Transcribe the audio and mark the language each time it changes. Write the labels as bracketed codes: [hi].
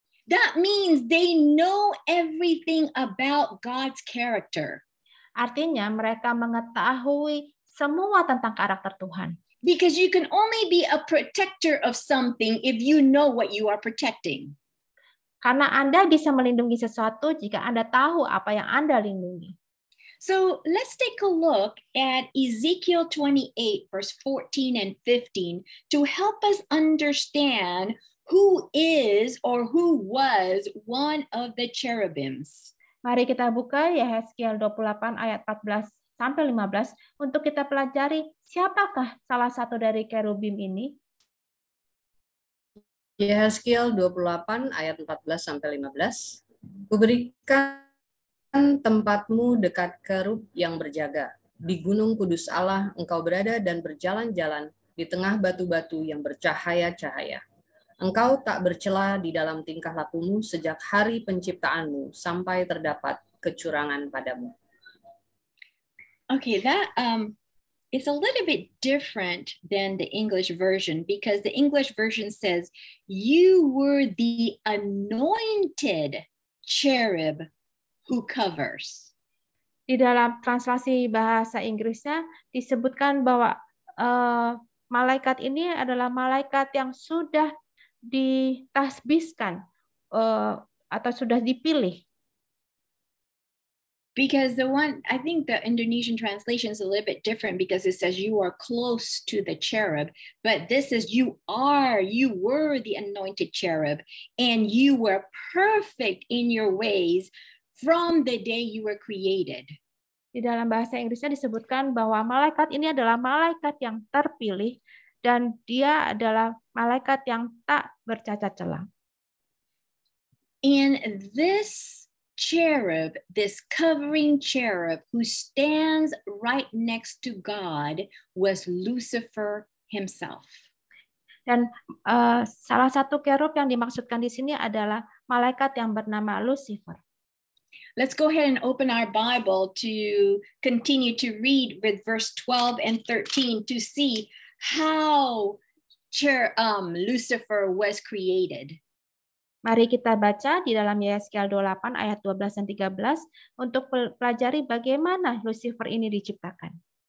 [en] That means they know everything about God's character. [id] Artinya mereka mengetahui semua tentang karakter Tuhan. [en] Because you can only be a protector of something if you know what you are protecting. [id] Karena Anda bisa melindungi sesuatu jika Anda tahu apa yang Anda lindungi. [en] So let's take a look at Ezekiel 28, verse 14 and 15 to help us understand who is or who was one of the cherubims. [id] Mari kita buka Yehezkiel 28 ayat 14 sampai 15 untuk kita pelajari siapakah salah satu dari kerubim ini. Yehezkiel 28 ayat 14 sampai 15. Kuberikan tempatmu dekat kerub yang berjaga. Di gunung kudus Allah engkau berada dan berjalan-jalan di tengah batu-batu yang bercahaya-cahaya. Engkau tak bercela di dalam tingkah lakumu sejak hari penciptaanmu sampai terdapat kecurangan padamu. [en] Okay, that it's a little bit different than the English version because the English version says, you were the anointed cherub who covers. [id] Di dalam translasi bahasa Inggrisnya disebutkan bahwa malaikat ini adalah malaikat yang sudah ditasbiskan atau sudah dipilih. [en] Because I think the Indonesian translation is a little bit different because it says you are close to the cherub, but this is you were the anointed cherub and you were perfect in your ways from the day you were created. [id] Di dalam bahasa Inggrisnya disebutkan bahwa malaikat ini adalah malaikat yang terpilih dan dia adalah malaikat yang tak bercacat celah. [en] And this cherub, this covering cherub who stands right next to God was Lucifer himself. [id] Dan salah satu kerub yang dimaksudkan di sini adalah malaikat yang bernama Lucifer. [en] Let's go ahead and open our Bible to continue to read with verse 12 and 13 to see how Lucifer was created. [id] Mari kita baca di dalam Yehezkiel 28 ayat 12 dan 13 untuk pelajari bagaimana Lucifer ini diciptakan.